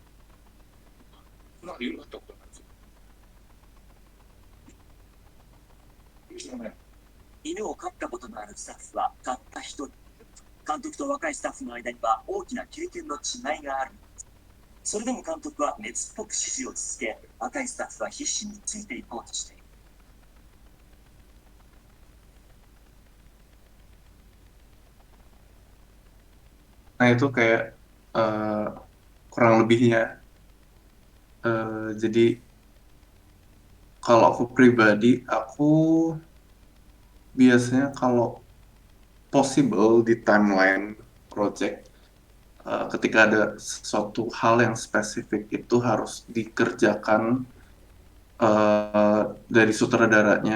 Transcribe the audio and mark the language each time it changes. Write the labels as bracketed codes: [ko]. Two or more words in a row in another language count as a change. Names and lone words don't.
[ja] なんか言うことなんですよ。犬を飼ったことのあるスタッフはたった一人。監督と若いスタッフの間には大きな経験の違いがある。それでも監督は熱っぽく指示を続け、若いスタッフは必死についていこうとしている。 [id] Nah itu kayak eh, kurang lebihnya. Jadi kalau aku pribadi, aku biasanya kalau possible di [en] timeline project, [id] ketika ada sesuatu hal yang spesifik itu harus dikerjakan dari sutradaranya.